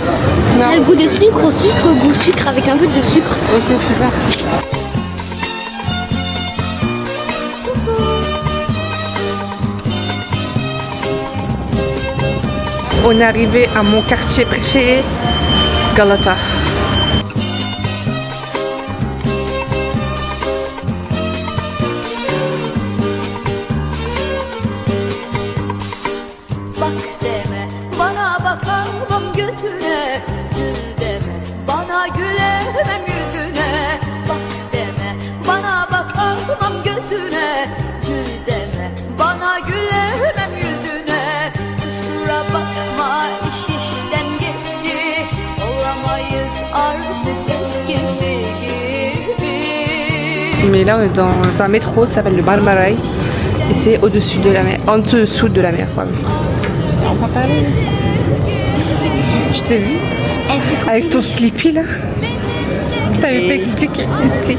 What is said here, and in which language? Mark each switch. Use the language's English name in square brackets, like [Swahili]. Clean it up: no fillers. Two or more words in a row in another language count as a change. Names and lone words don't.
[French] Ça a le goût de sucre au sucre, goût sucre avec un peu de sucre. Ok, super. On est arrivé à mon quartier préféré, Galata. [Turkish] Bak deme bana bakamam gözüne, gül deme bana gülemem yüzüne. Bak deme bana bakamam gözüne, gül deme bana gülemem yüzüne. Kusura bakma iş işten geçti, olamayız artık eskisi gibi. [French] Mais là, on est dans un métro, ça s'appelle le Marmaray. Et c'est au-dessus de la mer, en dessous de la mer. Pardon. On va parler. Je t'ai vu avec ton slippy là. T'avais pas expliqué. Explique.